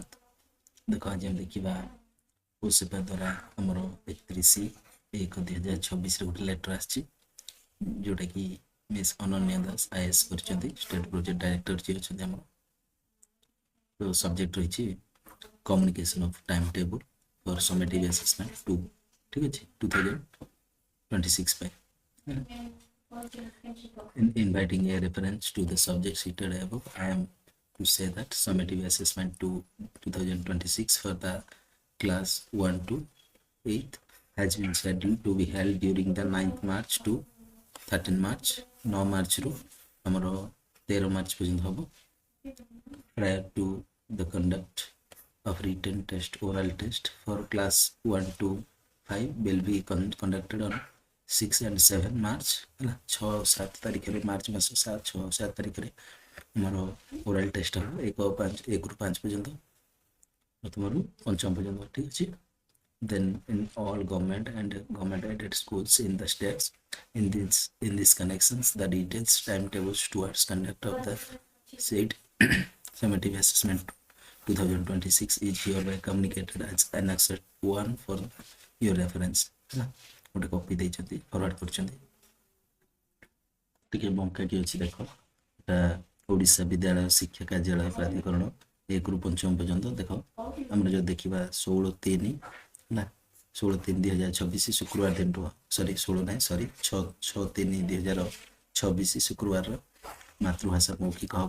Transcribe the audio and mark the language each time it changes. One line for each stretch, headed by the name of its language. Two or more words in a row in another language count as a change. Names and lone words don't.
Odia: ଦେଖ ଆଜି ଆମେ ଦେଖିବା ପୁଷ୍ପା ଦ୍ୱାରା ଆମର 31/1/2026ରେ ଗୋଟେ ଲେଟର୍ ଆସିଛି, ଯେଉଁଟାକି ମିସ୍ ଅନନ୍ୟା ଦାସ IAS କରିଛନ୍ତି,
English: state project director
Odia: ଯିଏ ଅଛନ୍ତି ଆମର। ତ ସବଜେକ୍ଟ ରହିଛି
English: communication of time table for summative assessment 2,
Odia: ଠିକ୍ ଅଛି, 2026 ପାଇଁ।
English: In inviting a reference to the subject cited above, I am to say that summative assessment to 2026 for the class 1 to 8 has been scheduled to be held during the 9th March to 13 March.
Odia: 9 March ରୁ ଆମର 13 ମାର୍ଚ୍ଚ ପର୍ଯ୍ୟନ୍ତ ହେବ।
English: Prior to the conduct of written test, oral test for class 1 to 5 will be conducted on 6 and 7 March
Odia: ହେଲା 6-7 ତାରିଖରେ ମାର୍ଚ୍ଚ ମାସ 6-7 ତାରିଖରେ ଆମର ଓରାଲ ଟେଷ୍ଟ ହେବ 1ରୁ 5 ପର୍ଯ୍ୟନ୍ତ, ପ୍ରଥମରୁ ପଞ୍ଚମ ପର୍ଯ୍ୟନ୍ତ, ଠିକ୍ ଅଛି।
English: Then in all government and government aided schools in the states, in these connections, the details timetables towards conduct of the said summative assessment 2026 is hereby communicated as annexed 1 for your reference।
Odia: ଗୋଟେ କପି ଦେଇଛନ୍ତି, ଫରୱାର୍ଡ କରିଛନ୍ତି। ଟିକେ ବଙ୍କାଟି ଅଛି, ଦେଖ ଏଟା ଓଡ଼ିଶା ବିଦ୍ୟାଳୟ ଶିକ୍ଷା କାର୍ଯ୍ୟାଳୟ ପ୍ରାଧିକରଣ 1ରୁ 5 ପର୍ଯ୍ୟନ୍ତ। ଦେଖ ଆମର ଯଦି ଦେଖିବା 16/3 ହେଲା 16/3/2026 ଶୁକ୍ରବାର ଦିନଠୁ, 6/3/2026 ଶୁକ୍ରବାରର ମାତୃଭାଷା ମୌଖିକ ହେବ।